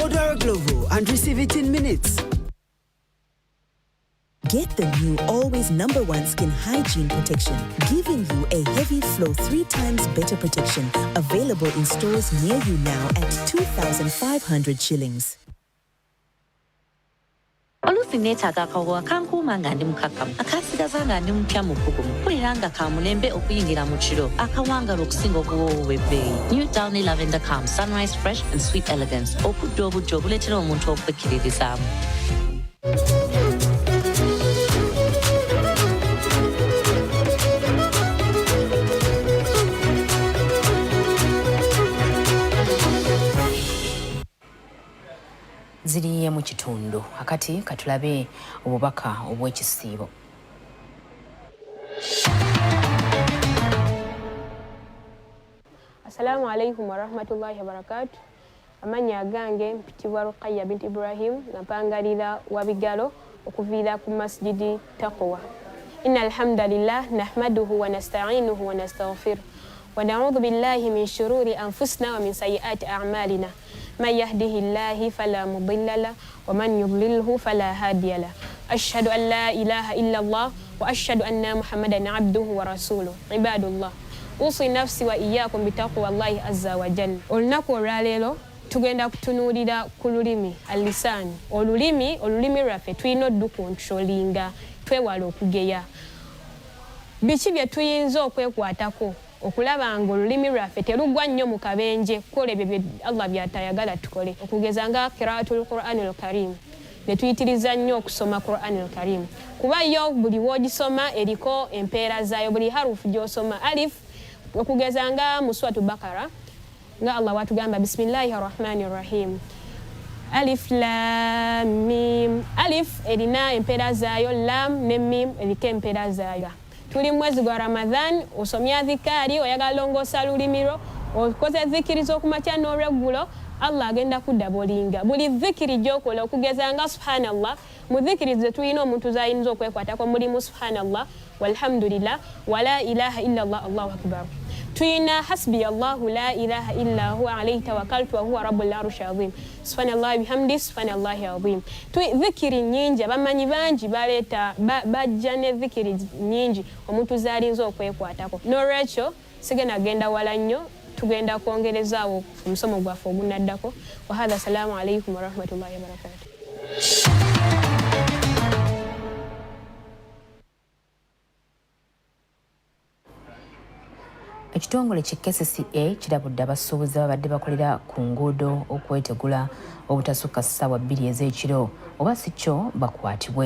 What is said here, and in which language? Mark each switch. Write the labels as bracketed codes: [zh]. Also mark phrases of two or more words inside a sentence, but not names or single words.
[en] Order a Glovo and receive it in minutes. Get the new Always #1 Skin Hygiene Protection, giving you a heavy flow 3 times better protection. Available in stores near you now at 2,500 shillings. [lg] Olusinethaga kawa kankuma nga ndi mukakamu akasigaza nga ndi mpya mukugumu kuliranga kamulembe okuyingira mu kiro akawangala okusinga okuwoowa webbeeyi. New Downy Lavender Calm Sunrise Fresh and Sweet Elegance okudda obujja obuleetera omuntu okwekkiririzaamu. Ziriye mu kitundu akati katulabe obubaka obw'ekisiibo. [ar] السلام عليكم ورحمة الله وبركاته. [lg] Amanya gange mpitibwa Ruqayya binti Ibrahim nampangalira wabigalo okuviira ku masjidi Taqwa. [ar] إن الحمد لله نحمده ونستعينه ونستغفره ونعوذ بالله من شرور أنفسنا ومن سيئات أعمالنا. من يهده الله فلا مضل له ومن يضلله فلا هادي له أشهد أن لا إله إلا الله وأشهد أن محمدا عبده ورسوله عباد الله أوصي نفسي وإياكم بتقوى الله عز وجل. [lg] olunaku olwaleero tugenda kutunuulira ku lulimi alisaani. olulimi lwaffe tulina oddukontrolinga twewala okugeya. Biki bye tuyinza okwekwatako okulaba nga olulimi lwaffe terugwa nnyo mu kabenje kukola ebyo bye Allah byatayagala tukole. Okugeza nga [ar] قراءة القرآن الكريم [lg] ne tuyitiriza nnyo okusoma Qur'anil Karim kuba yo buli w'ogisoma eriko empeera zaayo, buli harufu gy'osoma. Alif okugeza nga mu Suratu Bakara nga Allah watugamba [ar] بسم الله الرحمن الرحيم ألف لام ميم. [lg] Alif erina empeera zaayo, lam ne mim eriko empeera zaayo. Tuli mwezi gwa Ramadhan, osomya dhikari, oyagala longoosa lulimi lwo, okoze dhikiri z'okumakya n'olweggulo, Allah agenda kuddabolinga. Buli dhikiri gy'okola okugeza nga subhanallah, mu dhikiri ze tulina omuntu z'ayinza okwekwatako mulimu [ar] سبحان الله والحمد لله ولا إله إلا الله الله أكبر. Tuyina حسبي الله لا إله إلا هو عليه توكلت وهو رب العرش العظيم. سبحان الله بحمده سبحان الله العظيم. [lg] Dhikiri nyingi abamanyi bangi baleeta bajja ne dhikiri nyingi omuntu z'alinza okwekwatako. N'olwekyo sigenda genda wala nnyo, tugenda kwongerezaawo omusomo gwaffe ogunaddako. [ar] وهذا السلام عليكم ورحمة الله وبركاته. [lg] Ekitongole KCCA kirabudde abasuubuzi ababadde bakolera ku nguudo okwetegula obutasukka ssaawa 2 ez'ekiro oba si kyo bakwatibwe.